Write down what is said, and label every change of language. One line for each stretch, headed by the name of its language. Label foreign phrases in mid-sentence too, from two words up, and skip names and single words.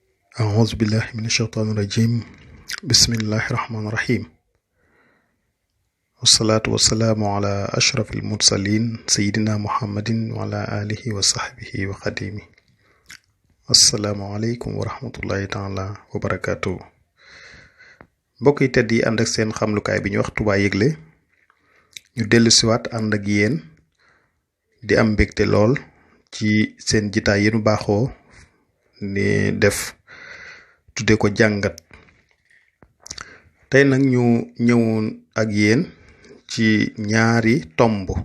Arabic: أعوذ بالله من الشيطان الرجيم بسم الله الرحمن الرحيم والصلاة والسلام على أشرف المرسلين سيدنا محمد وعلى آله وصحبه وخديمه السلام عليكم ورحمة الله تعالى وبركاته
Wolof: mbokk yi tedd yi ànd ak seen xamlukaay bi ñu wax Touba Yëgle ñu dellu siwaat ànd ak yéen di am mbégte lool ci seen jitaay yéenu baaxoo ni def tudde ko jàngat tey nag ñu ñëwoon ak yéen ci ñaari tomb